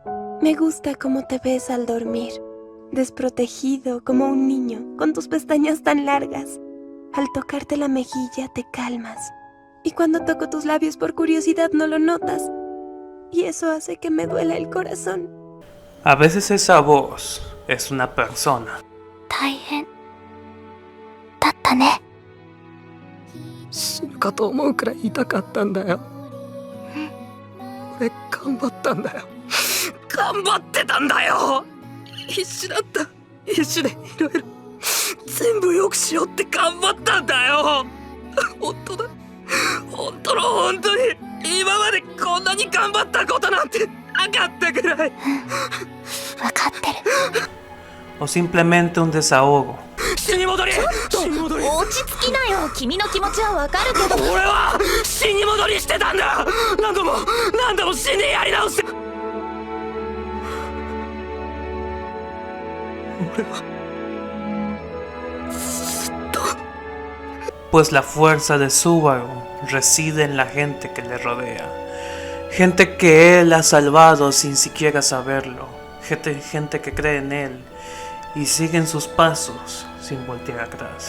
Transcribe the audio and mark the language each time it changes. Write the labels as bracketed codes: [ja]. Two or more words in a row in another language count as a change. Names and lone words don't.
[es] Me gusta cómo te ves al dormir, desprotegido como un niño, con tus pestañas tan largas. Al tocarte la mejilla te calmas, y cuando toco tus labios por curiosidad no lo notas, y eso hace que me duela el corazón. A veces esa voz es una persona. [ja] 大変だったね。死ぬかと思うくらい痛かったんだよ。俺頑張ったんだよ。頑張ってたんだよ。必死だった。必死でいろいろ全部良くしようって頑張ったんだよ。本当だ。本当の本当に今までこんなに頑張ったことなんてなかったくらい。わかってる。 [es] O simplemente un desahogo. [ja] 死に戻り。死に戻り。落ち着きなよ。君の気持ちはわかるけど。俺は死に戻りしてたんだ。何度も死んでやり直して。俺は [es] Pues la fuerza de Subaru reside en la gente que le rodea. Gente que él ha salvado sin siquiera saberlo. Gente que cree en él y sigue en sus pasos sin voltear atrás.